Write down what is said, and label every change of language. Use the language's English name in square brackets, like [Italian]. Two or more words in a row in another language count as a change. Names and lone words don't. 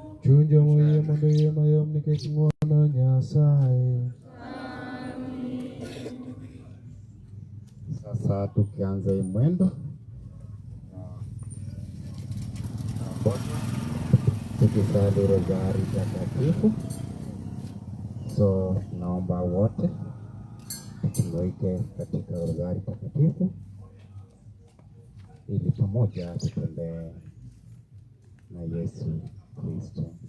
[Luo (Kenya and Tanzania)] Chunjo moyie mondo yie mayom nikech ng'wono Nyasaye. [Swahili] Sasa tukianza mwendo tukisali rozari takatifu, so naomba wote tuloike katika rozari takatifu ili pamoja tutembee na Yesu Kristo.